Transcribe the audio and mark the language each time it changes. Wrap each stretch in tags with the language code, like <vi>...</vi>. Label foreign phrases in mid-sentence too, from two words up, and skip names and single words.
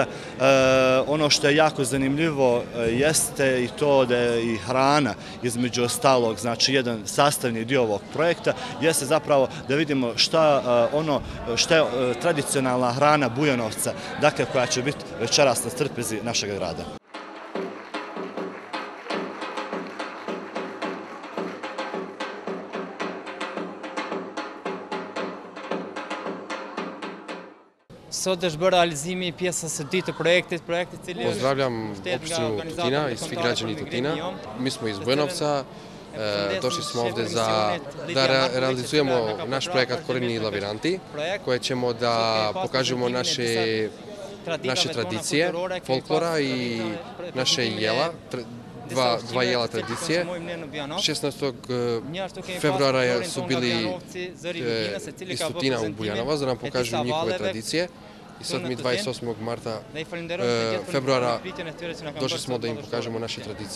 <bs>Ono što je jako zanimljivo jeste i to da je i hrana između ostalog, znači jedan sastavni dio ovog projekta, jeste zapravo da vidimo šta je tradicionalna hrana Bujanovca, koja će biti večeras na trpezi našeg grada.</bs> <sq>Sot është bërë realizimi pjesa së dytë të projektit cili është...</sq> <bs>Pozdravljam opštinu Tutina i svi građani Tutina. Mi smo iz Bujanovca, došli smo ovdje da realizujemo naš projekat Koreni Lavirinti, koje ćemo da pokažemo naše tradicije, folklora i naše jela, dva jela tradicije. 16. februara su bili iz Tutina u Bujanovac da nam pokažu njihove tradicije. I sad mi 28. februara došli smo da im pokažemo naše tradicije.</bs>